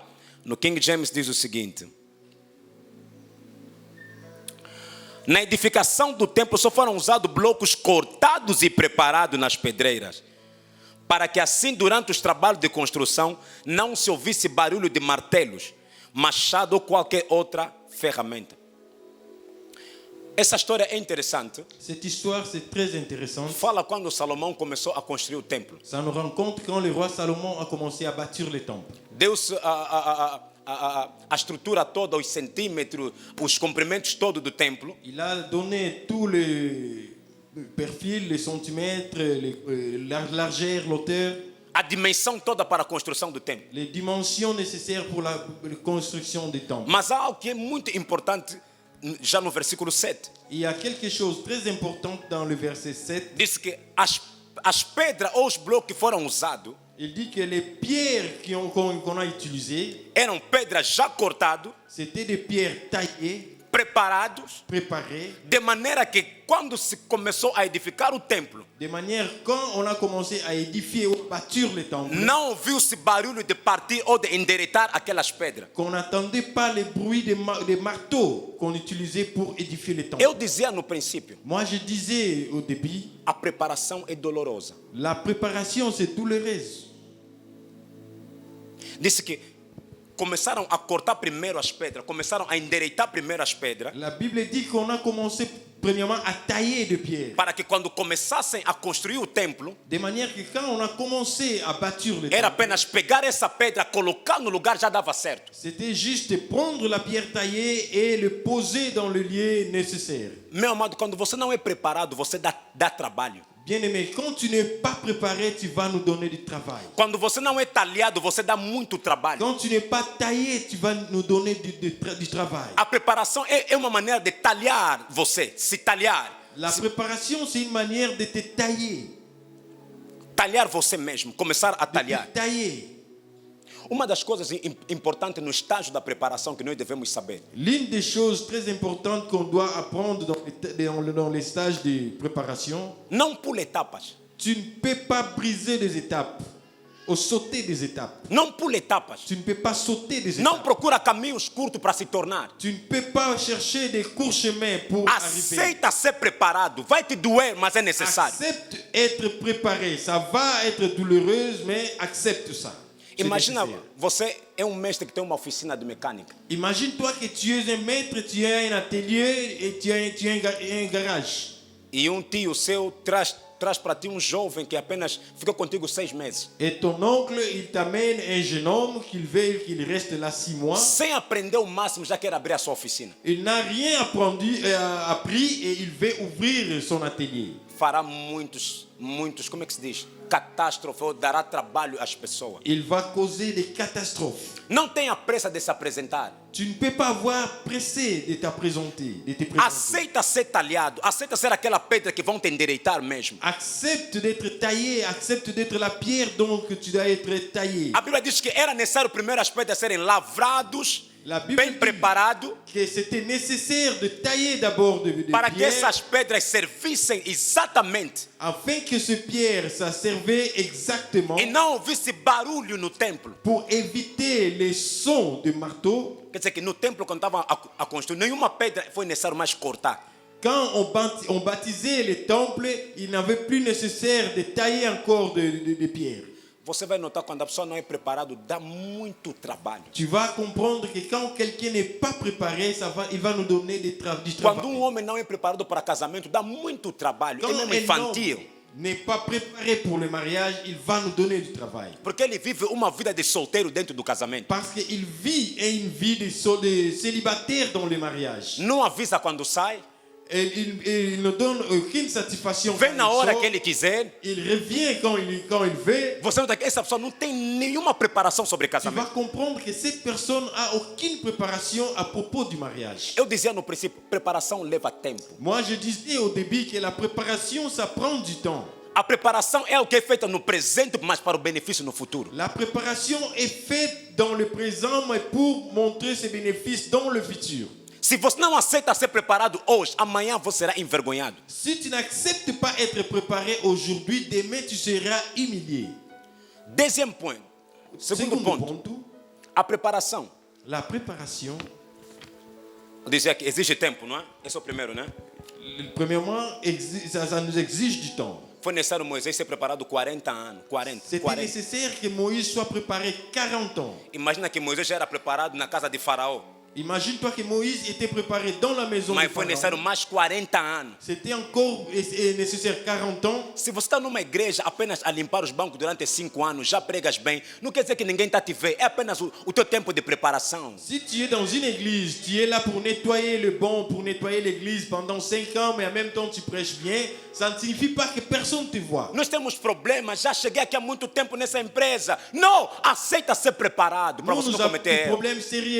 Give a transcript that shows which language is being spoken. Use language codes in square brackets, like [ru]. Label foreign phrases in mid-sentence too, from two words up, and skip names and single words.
[pt] No King James diz o seguinte: na edificação do templo só foram usados blocos cortados e preparados nas pedreiras, para que assim durante os trabalhos de construção não se ouvisse barulho de martelos, machado ou qualquer outra ferramenta. Essa história é interessante. [fr] Cette histoire, c'est très intéressant. [pt] Fala quando Salomão começou a construir o templo. [fr] Ça nous rend compte quand le roi Salomon a commencé à bâtir le temple. [pt] Deu-se a estrutura toda, os centímetros, os comprimentos todos do templo. [fr] Il a donné tous les perfils, les centimètres, la largeur, l'auteur, [pt] A dimensão toda para a construção do templo. [fr] les dimensions nécessaires pour la construction du temple. [pt] Mas há algo que é muito importante já no versículo 7. [fr] Il y a quelque chose de très important dans le verset 7. [pt] Diz que as pedras ou os blocos que foram usados [fr] Il dit que les pierres qu'on a utilisées, [pt] eram pedras já cortadas, [fr] c'était des pierres taillées, [pt] preparados, [fr] préparées, [pt] de maneira que quando se começou a edificar o templo, [fr] de manière quand on a commencé à édifier ou bâtir le temple, [pt] não ouviu-se barulho de partir ou de endireitar aquelas pedras. [fr] qu'on n'entendait pas les bruits des marteaux qu'on utilisait pour édifier le temple. [pt] Eu dizia no princípio, [fr] Moi, je disais au début, [pt] a preparação é dolorosa. [fr] la préparation, c'est douloureuse. [pt] Disse que começaram a cortar primeiro as pedras, começaram a endireitar primeiro as pedras, [fr] La Bible dit qu'on a commencé premièrement à tailler des pierres. [pt] para que quando começassem a construir o templo, [fr] De manière que quand on a commencé à bâtir le [pt] era [fr] temple, [pt] apenas pegar essa pedra, colocar no lugar, já dava certo. [fr] c'était juste de prendre la pierre taillée et le poser dans le lieu nécessaire. [pt] Meu amado, quando você não é preparado, você dá trabalho. [fr] Bien-aimé, quand tu n'es pas préparé, tu vas nous donner du travail. [pt] Quando você não é talhado, você dá muito trabalho. [fr] Quand tu n'es pas taillé, tu vas nous donner du travail. [pt] A preparação é uma maneira de talhar você, se talhar. [fr] La préparation, c'est une manière de te tailler. [pt] Talhar você mesmo, começar a [fr] De [pt] talhar. [fr] te tailler. [pt] Uma das coisas importantes no estágio da preparação que nós devemos saber [fr] L'une des choses très importantes qu'on doit apprendre dans les stages de préparation, [pt] não pula etapas. [fr] tu ne peux pas briser des étapes ou sauter des étapes. [pt] Não pula etapas. [fr] Tu ne peux pas sauter des [pt] Não [fr] étapes. [pt] procura caminhos curtos para se tornar. [fr] Tu ne peux pas chercher des courts chemins pour arriver. [pt] Aceita ser preparado. Vai te doer, mas é necessário. [fr] Accepte être préparé. Ça va être douloureuse, mais accepte ça. C'est [pt] Imagina, [fr] nécessaire. [pt] você é um mestre que tem uma oficina de mecânica. [fr] Imagine-toi que tu es un maître, tu as un atelier et tu as un garage. [pt] E um tio seu traz para ti um jovem que apenas ficou contigo 6 meses. [fr] Et ton oncle, il t'amène un jeune homme qu'il reste là 6 mois. [pt] Sem aprender o máximo, já quer abrir a sua oficina. [fr] Il n'a rien appris et il veut ouvrir son atelier. [pt] Fará muitos, como é que se diz? Catástrofe ou dará trabalho às pessoas. [fr] Il va causer des catastrophes. [pt] Não tenha pressa de se apresentar. [fr] Tu ne peux pas avoir pressé de te présenter, de te présenter. [pt] Aceita ser talhado. Aceita ser aquela pedra que vão te endireitar mesmo. [fr] Accepte d'être taillé, accepte d'être la pierre donc tu dois être taillé. [pt] A Bíblia diz que era necessário primeiro as pedras serem lavrados, [fr] La Bible [pt] bem [fr] dit [pt] preparados, [fr] que c'était nécessaire de tailler d'abord de [pt] para que [fr] pierres [pt] essas pedras servissem exatamente [fr] afin que ce pierre, ça servait exactement [pt] e não houvesse barulho no templo. [fr] pour éviter les sons de marteau. [pt] Quer dizer que no templo, quando estavam a construir, nenhuma pedra foi necessário mais cortar. [fr] Quand on baptisait les temples, il n'avait plus nécessaire de tailler encore de pierres. [pt] Você vai notar quando a pessoa não é preparada, dá muito trabalho. [fr] Tu vas comprendre que quand quelqu'un n'est pas préparé, il va nous donner du travail. [pt] Quando homem não é preparado para casamento, dá muito trabalho. É mesmo infantil. [fr] N'est pas préparé pour le mariage, il va nous donner du travail. [pt] Porque ele vive uma vida de solteiro dentro do casamento. [fr] Parce qu'il vit une vie de célibataire dans le mariage. [pt] Não avisa quando sai. [fr] Il ne donne aucune satisfaction. [pt] Vem na hora que ele quiser. [fr] Il revient quand il veut. [pt] Você nota que essa pessoa não tem nenhuma preparação sobre [fr] Tu vas [pt] casamento. [fr] comprendre que cette personne a aucune préparation à propos du mariage. [pt] Eu dizia no princípio, preparação leva tempo. [fr] Moi, je disais au début que la préparation, ça prend du temps. [pt] A preparação é o que é feita no presente, mas para o benefício no futuro. [fr] La préparation est faite dans le présent, mais pour montrer ses bénéfices dans le futur. [pt] Se você não aceita ser preparado hoje, amanhã você será envergonhado. [fr] Si tu n'acceptes pas être préparé aujourd'hui, demain tu seras humilié. Deuxième point. [pt] Segundo ponto. A preparação. [fr] La préparation. [pt] Eu dizia que exige tempo, não é? Esse é o primeiro, né? [fr] Premièrement, ça nous exige du temps. [pt] Foi necessário Moisés ser preparado 40 anos. 40. [fr] C'était nécessaire que Moïse soit préparé 40 ans. [pt] Imagina que Moisés já era preparado na casa de Faraó. [fr] Imagine-toi que Moïse était préparé dans la maison [pt] Mas [fr] de [pt] foi [fr] Pharaon. [pt] necessário mais 40 anos. [fr] C'était encore nécessaire 40 ans. [pt] Se você está numa igreja apenas a limpar os bancos durante 5 anos, já pregas bem, não quer dizer que ninguém está te vendo. É apenas o teu tempo de preparação. [fr] Si tu es dans une église, tu es là pour nettoyer le banc, pour nettoyer l'église pendant 5 ans, mais en même temps tu prêches bien, ça ne signifie pas que personne te voit. [pt] Nós temos problemas, já cheguei aqui há muito tempo nessa empresa. Não, aceita ser preparado para você [fr] Nous [pt] não [fr] avons [pt] cometer [fr] des [pt] erro. [fr] problèmes sérieux.